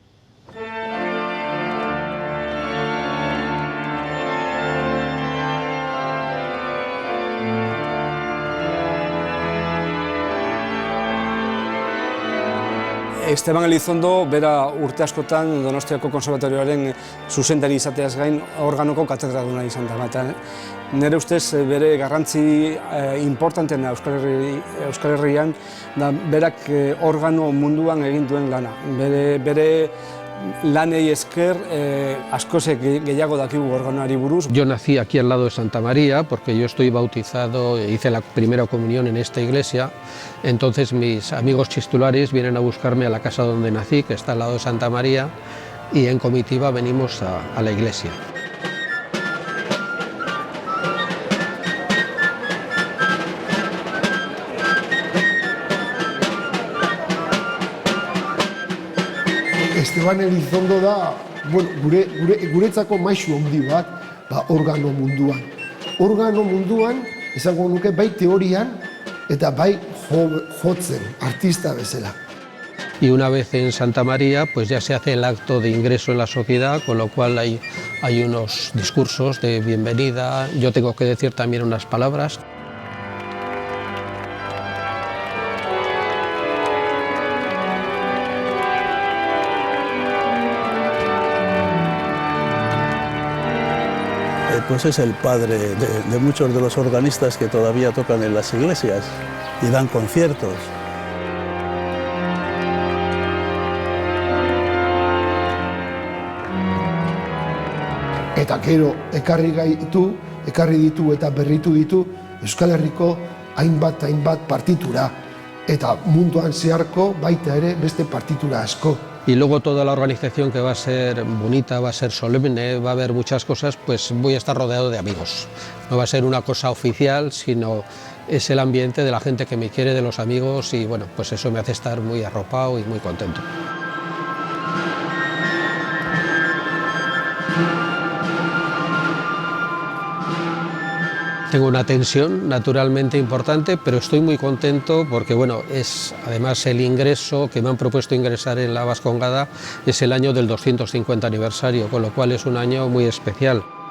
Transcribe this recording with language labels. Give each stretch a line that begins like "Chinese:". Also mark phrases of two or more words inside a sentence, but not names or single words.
Basque: Esteban Elizondo, bera urte askotan Donostiako Konserbatorioaren zuzendari izateaz gain organoko katedraduna izan da. Nire ustez bere garrantzi importanteena Euskal Herrian da berak organo munduan egin duen lana. Bere lanei esker askoz gehiago dakigu organoari buruz.
Spanish: Yo nací aquí al lado de Santa María porque yo estoy bautizado, hice la primera comunión en esta iglesia, entonces mis amigos chistulares vienen a buscarme a la casa donde nací, que está al lado de Santa María, y en comitiva venimos a la iglesia.
Basque: Esteban Elizondo da, guretzako maisu handi bat, organo munduan. Organo munduan, esango nuke, bai teorian eta bai jotzen, artista bezala.
Spanish: y una vez en Santa María pues ya se hace el acto de ingreso en la sociedad, con lo cual hay unos discursos de bienvenida, yo tengo que decir también unas palabras. Pues es el padre de muchos de los organistas que todavía tocan en las iglesias y dan conciertos.
Basque: Eta gero ekarri ditu eta berritu ditu Euskal Herriko hainbat partitura. Eta munduan zeharko baita ere beste partitura asko.
Spanish: Y luego toda la organización, que va a ser bonita, va a ser solemne, va a haber muchas cosas, pues voy a estar rodeado de amigos. No va a ser una cosa oficial, sino es el ambiente de la gente que me quiere, de los amigos, y bueno, pues eso me hace estar muy arropado y muy contento. Tengo una tensión naturalmente importante, pero estoy muy contento porque bueno, es además el ingreso que me han propuesto ingresar en la Vascongada, es el año del 250 aniversario, con lo cual es un año muy especial.